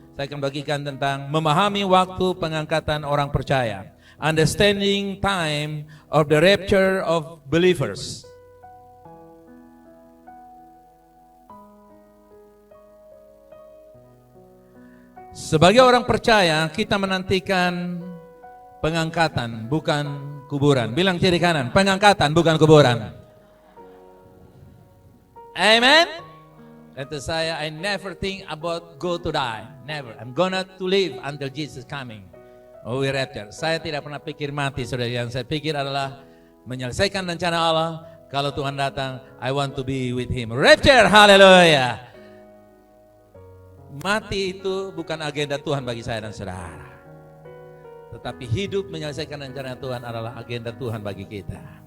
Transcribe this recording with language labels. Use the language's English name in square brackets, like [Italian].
[Indonesian] Saya akan bagikan tentang memahami waktu pengangkatan orang percaya. [English] Understanding time of the rapture of believers. [Indonesian] Sebagai orang percaya, kita menantikan pengangkatan, bukan kuburan. Bilang kiri kanan, pengangkatan bukan kuburan. Amen. Kata saya, [English] I never think about go to die. Never. I'm gonna to live until Jesus coming. Oh, we rapture. [Indonesian] Saya tidak pernah pikir mati, saudara. Yang saya pikir adalah menyelesaikan rencana Allah. Kalau Tuhan datang, [English] I want to be with Him. [Indonesian] Rapture, haleluya. Mati itu bukan agenda Tuhan bagi saya dan saudara. Tetapi hidup menyelesaikan rencana Tuhan adalah agenda Tuhan bagi kita.